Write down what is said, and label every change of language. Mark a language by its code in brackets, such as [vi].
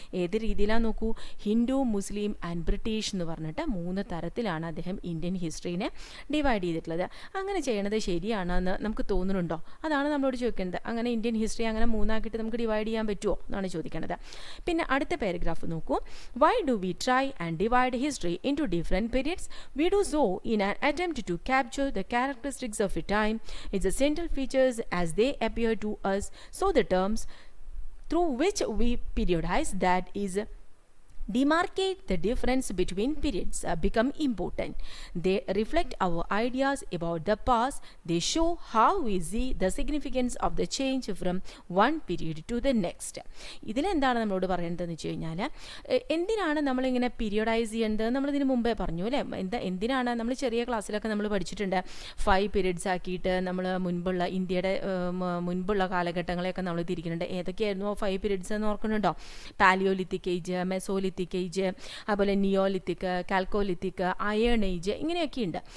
[ml] ഏത് രീതിയിലാണ് നോക്കൂ, ഹിന്ദു, മുസ്ലിം ആൻഡ് ബ്രിട്ടീഷ് എന്ന് പറഞ്ഞിട്ട് 3 തരത്തിലാണ് അദ്ദേഹം ഇന്ത്യൻ ഹിസ്റ്ററിനെ ഡിവൈഡ് ചെയ്തിട്ടുള്ളത്. അങ്ങനെ ചെയ്യണത് ശരിയാണെന്ന് നമുക്ക് തോന്നുന്നുണ്ടോ? അതാണ് നമ്മളോട് ചോദിക്കുന്നത്. അങ്ങനെ ഇന്ത്യൻ ഹിസ്റ്ററി അങ്ങനെ 3 ആക്കിയിട്ട് നമുക്ക് ഡിവൈഡ് ചെയ്യാൻ പറ്റുമോ എന്നാണ് ചോദിക്കുന്നത്. പിന്നെ അടുത്ത പാരഗ്രാഫ് നോക്കൂ. [en] Why do we try and divide history into different periods? We do so in an attempt to capture the characteristics of a time, its essential features as they appear to us. So the terms through which we periodize, that is, demarcate the difference between periods, become important. They reflect our ideas about the past. They show how we see the significance of the change from one period to the next. [ml] ഇതിലെന്താണ് നമ്മളോട് പറയേണ്ടതെന്ന് വെച്ച് കഴിഞ്ഞാൽ, എന്തിനാണ് നമ്മളിങ്ങനെ പീരിയോഡൈസ് ചെയ്യേണ്ടത്? നമ്മളിതിന് മുമ്പേ പറഞ്ഞു അല്ലേ. എന്തിനാണ് നമ്മൾ ചെറിയ ക്ലാസ്സിലൊക്കെ നമ്മൾ പഠിച്ചിട്ടുണ്ട്. 5 പീരിയഡ്സ് ആക്കിയിട്ട് നമ്മൾ ഇന്ത്യയുടെ മുൻപുള്ള കാലഘട്ടങ്ങളെയൊക്കെ നമ്മൾ തിരിക്കുന്നുണ്ട്. ഏതൊക്കെയായിരുന്നു 5 പീരിയഡ്സ് എന്ന് ഓർക്കുന്നുണ്ടോ? പാലിയോലിത്തിക് ഏജ്, മെസോലിത്തിക് ഏജ്, അതുപോലെ നിയോലിത്തിക്, കാൽക്കോലിത്തിക്, അയേൺ ഏജ്, ഇങ്ങനെയൊക്കെ ഉണ്ട്.